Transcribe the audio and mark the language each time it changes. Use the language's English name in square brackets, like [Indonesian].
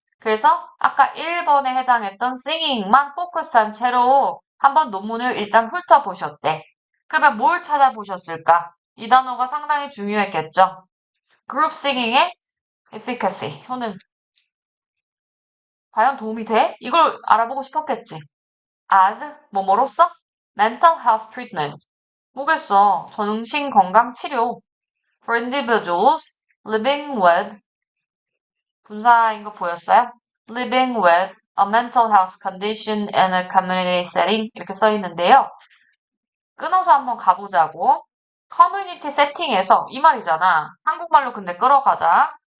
[Korean] 그래서 아까 1번에 해당했던 singing만 포커스한 채로 한번 논문을 일단 훑어보셨대. 그러면 뭘 찾아보셨을까? 이 단어가 상당히 중요했겠죠? 그룹 싱잉의 efficacy, 효능. 과연 도움이 돼? 이걸 알아보고 싶었겠지. as, 뭐뭐로써? [English] mental health treatment. [Korean] 뭐겠어. 정신건강치료. [English] for individuals living with, [Korean] 분사인 거 보였어요? [English] living with a mental health condition in a community setting. [Korean] 이렇게 써 있는데요. 끊어서 한번 가보자고. 커뮤니티 세팅에서 이 말이잖아. 한국말로 근데 끌어가자.